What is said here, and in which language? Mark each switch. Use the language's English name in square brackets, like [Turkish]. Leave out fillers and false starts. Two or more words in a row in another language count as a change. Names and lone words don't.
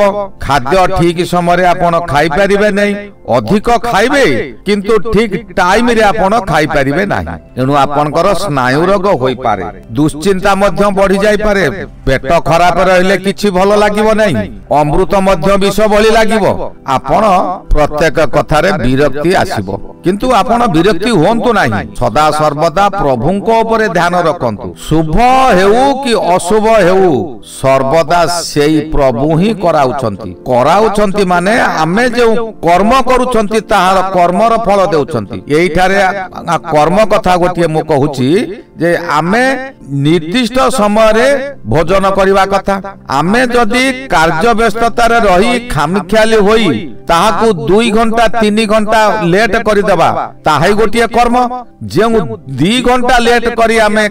[Odia] ଖାଦ୍ୟ ଠିକ ସମୟ ରେ ଆପଣ ଖାଇ ପାରିବେ ନୈ। ଅଧିକ ଖାଇବେ କିନ୍ତୁ ଠିକ ଟାଇମ ରେ ଆପଣ ଖାଇ ପାରିବେ ନାହିଁ। ଏଣୁ ଆପଣଙ୍କର ସ୍ନାୟୁ ରୋଗ ହୋଇ ପାରେ। ଦୁଶ୍ଚିନ୍ତା ମଧ୍ୟ ବଢ଼ି ଯାଇ ପାରେ। ପେଟ ଖରାପ ରହିଲେ କିଛି ଭଲ ଲାଗିବ ନାହିଁ। ଅମୃତ ମଧ୍ୟ ବିଷ ଭଳି ଲାଗିବ। ଆପଣ ପ୍ରତ୍ୟେକ କଥା ରେ ବିରକ୍ତି ଆସିବ କିନ୍ତୁ ଆପଣ ବିରକ୍ତି ହୁଅନ୍ତୁ ନାହିଁ। ସଦା ସର୍ବଦା ପ୍ରଭୁଙ୍କ ଉପର ଧ୍ୟାନ ରଖନ୍ତୁ। ଶୁଭ ହେଉ କି ଅଶୁଭ ହେଉ ସର୍ବଦା ସେହି ପ୍ରଭୁ ହିଁ କରାଉଛନ୍ତି ମାନେ ଆମେ ଯେ କର୍ମ କରୁଛନ୍ତି ତାହାର କର୍ମର ଫଳ ଦେଉଛନ୍ତି। ଏଇ ଠାରେ କର୍ମ କଥା ଗୋଟିଏ ମୁଁ କହୁଛି ଯେ ଆମେ ନିର୍ଦ୍ଦିଷ୍ଟ ସମୟ ରେ ଭୋଜନ କରିବା କଥା। ଆମେ ଯଦି କାର୍ଯ୍ୟ ବ୍ୟସ୍ତତା ରେ ରହି ଖାମଖିଆଲି ହୋଇ ତାହାକୁ 2 ଘଣ୍ଟା 3 ଘଣ୍ଟା ଲେଟ କରିଦେବା ତାହାଇ ଗୋଟିଏ କର୍ମ ଯେ 2 ଘଣ୍ଟା ଲେଟ କରି ଆମେ